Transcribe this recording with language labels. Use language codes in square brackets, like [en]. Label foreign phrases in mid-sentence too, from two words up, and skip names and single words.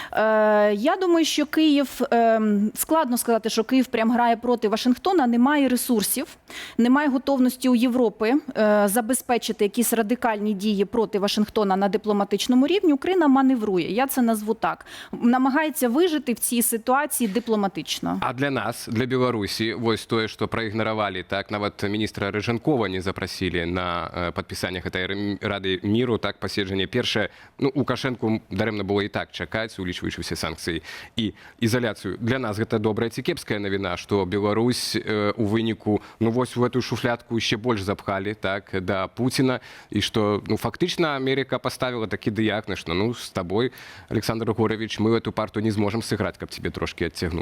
[uk] Я думаю, що Київ, складно сказати, що Київ прям грає проти Вашингтона, немає ресурсів, немає готовності у Європи забезпечити якісь радикальні дії проти Вашингтона на дипломатичному рівні. Україна маневрує, я це назву так. Намагається вижити в цій ситуації дипломатично. [be] А для нас, для Беларусі, вось тое, што праігнаравалі, так, нават міністра Рыжанкова не запрасілі на падпісанне гэтай Рады міру, так, паседжанне. Першае, ну, Лукашэнку дарэмна было і так чакаць, улічваючы ўсе санкцыі і ізаляцыю. Для нас гэта добрая ці кепская навіна, што Беларусь у выніку, ну, вось у эту шуфлятку яшчэ больш запхалі, так, да Пуціна, і што, ну, фактычна Америка поставила такі дыягназ, што, ну, з табой, Александр Григорьевич, [ru] мы эту парту [be] не зможем сыграць, каб тебе трошки адцягнуць.